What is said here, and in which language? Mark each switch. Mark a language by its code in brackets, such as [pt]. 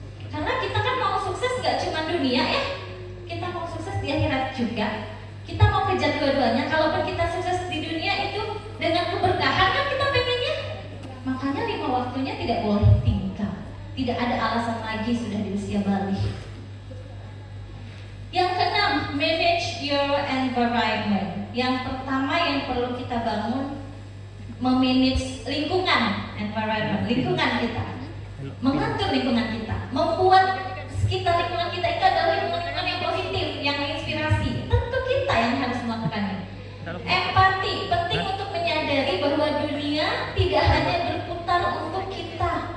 [id] Karena kita kan mau sukses gak cuma dunia ya, kita mau sukses di akhirat juga. Kita mau kejar dua-duanya. Kalaupun kita sukses di dunia itu dengan keberkahan kan kita pengennya. Makanya 5 waktunya tidak boleh tinggal. Tidak ada alasan lagi sudah di usia balik. Yang keenam, [en] manage your environment. [id] Yang pertama yang perlu kita bangun, memanage lingkungan, environment, lingkungan kita, mengatur lingkungan kita, membuat sekitar lingkungan kita itu adalah lingkungan yang positif, yang menginspirasi. Tentu kita yang harus melakukannya. Empati, penting untuk menyadari bahwa dunia tidak hanya berputar untuk kita.